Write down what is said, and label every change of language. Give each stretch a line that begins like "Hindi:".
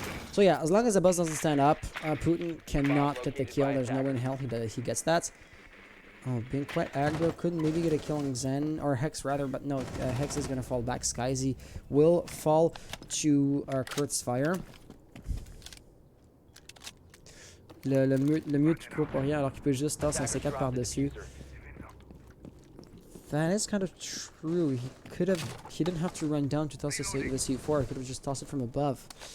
English: So yeah, as long as the buzz doesn't stand up, Putin cannot get the kill. There's no way in hell he gets that. Oh, being quite aggro, could maybe get a kill on Zen, or Hex rather, but no, Hex is gonna fall back. Skyzy will fall to Kurt's fire.
French: Le mute qui court pour rien alors qu'il peut juste toss un C4 par-dessus.
English: That is kind of true. He didn't have to run down to toss the C4, he could have just tossed it from above.